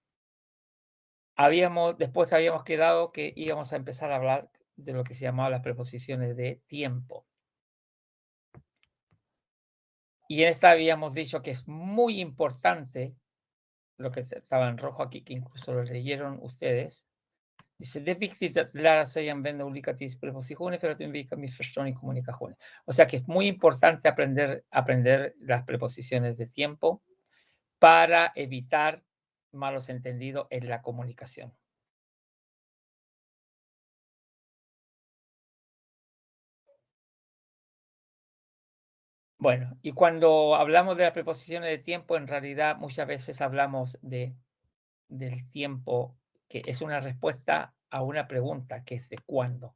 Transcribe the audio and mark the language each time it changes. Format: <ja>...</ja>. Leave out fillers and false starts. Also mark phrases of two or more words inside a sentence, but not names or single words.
<es>Después habíamos quedado que íbamos a empezar a hablar de lo que se llamaba las preposiciones de tiempo. Y en esta habíamos dicho que es muy importante, lo que estaba en rojo aquí, que incluso lo leyeron ustedes. Dice,</es> <sv>det är viktigt att lära sig använda olika tidsprepositioner för att undvika missförstånd i kommunikationen.</sv> <es>O sea que es muy importante aprender las preposiciones de tiempo para evitar malos entendidos en la comunicación. Bueno, y cuando hablamos de las preposiciones de tiempo, en realidad muchas veces hablamos del tiempo, que es una respuesta a una pregunta, que es de cuándo.</es>